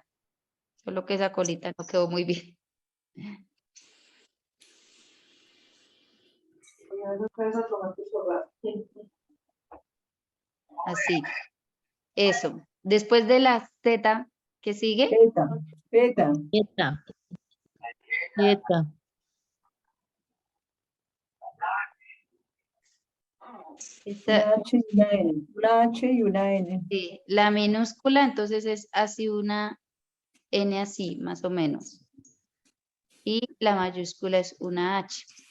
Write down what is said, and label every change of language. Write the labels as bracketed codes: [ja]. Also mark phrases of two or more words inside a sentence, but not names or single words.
[es] Solo que esa colita no quedó muy bien. Así. Eso. Después de la Z, ¿qué sigue? [eu] Eta, eta. [es] Zeta. Zeta. Esta- Una H y una N. Una H y una N. sí, la minúscula, entonces es así una N así, más o menos. Y la mayúscula es una H.